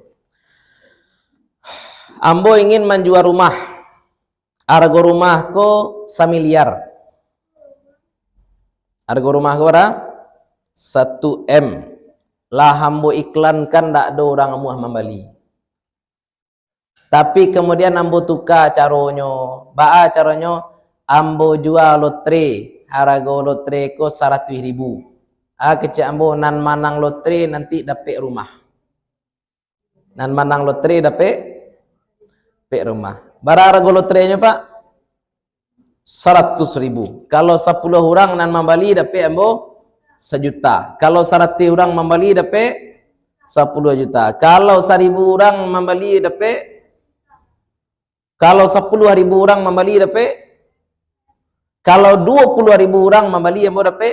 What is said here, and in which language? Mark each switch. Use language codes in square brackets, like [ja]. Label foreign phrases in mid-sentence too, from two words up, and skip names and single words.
[min] Ambo ingin menjual rumah. Harga rumah ko 1 miliar. Harga rumah ko berapa? 1 M. Lah ambo iklankan tak ada orang amuah membeli. Tapi kemudian ambo tukar caronyo. Caronyo ambo jual lotre. Harga lotre ko 100 ribu. Kecil ambo nan manang lotre nanti dapat rumah. Nan manang lotre dapat rumah. [id] Berapa harga lotrenya Pak? 100 ribu. [min] Kalau 10 orang nan membeli dapat ambo 1 juta. [id] Kalau 100 orang membeli dapat 10 juta. [min] Kalau 1000 orang membeli dapat, kalau 10.000 orang membeli dapat, kalau 20.000 orang membeli ambo dapat.